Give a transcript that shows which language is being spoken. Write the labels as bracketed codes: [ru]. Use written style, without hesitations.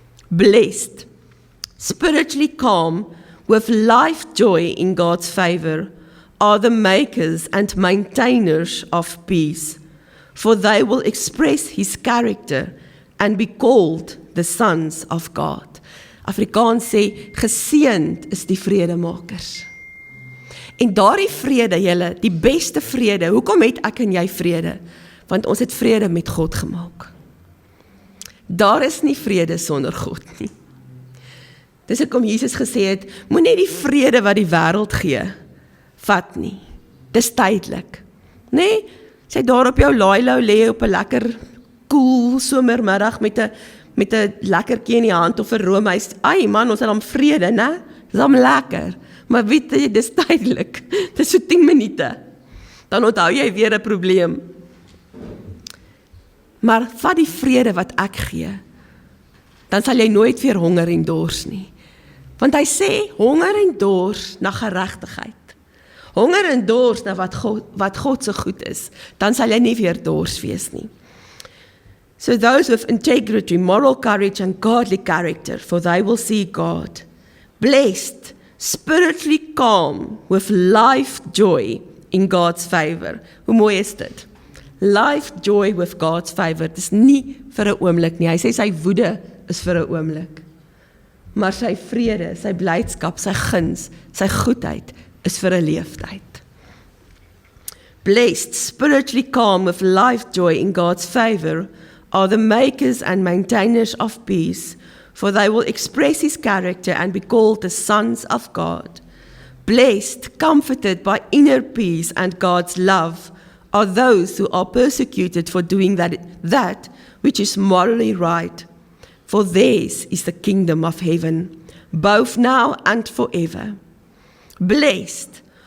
[en] Blessed, spiritually calm, with life joy in God's favor, are the makers and maintainers of peace, for they will express His character and be called the sons of God. [af] Afrikaans sê, geseënd is die vredemakers. En daardie vrede, julle, die beste vrede, hoekom het ek en jy vrede? Want ons het vrede met God gemaak. Daar is nie vrede sonder God nie. Dis hoekom Jesus gesê het, moenie die vrede wat die wêreld gee, vat nie. Dis tydelik. Nee, sy daar op jou laai-lou lê op 'n lekker koel somermiddag met 'n lekkertjie in die hand of 'n roomys. Ai man, ons het dan vrede, né? Dis dan lekker. Maar weet jy, dis tydelik. Dis so 10 minute. Dan onthou jy weer 'n probleem. Maar vat die vrede wat ek gee, dan sal jy nooit weer honger en dors nie. Want hy sê, honger en dors na geregtigheid. Honger en dors na wat God so goed is, dan sal jy nie weer dors wees nie. [en] So those with integrity, moral courage and godly character, for they will see God. Blessed, spiritually calm, with life joy in God's favor. [af] Hoe mooi is dit? [en] Life joy with God's favor. [af] Dit is nie vir 'n oomblik nie. Hy sê sy woede is vir 'n oomblik. Maar sy vrede, sy blydskap, sy guns, sy goedheid is vir 'n leeftyd. [en] Blessed, spiritually calm, with life joy in God's favor, are the makers and maintainers of peace, for they will express His character and be called the sons of God. Blessed, comforted by inner peace and God's love, are those who are persecuted for doing that which is morally right, for theirs is the kingdom of heaven, both now and forever. Blessed,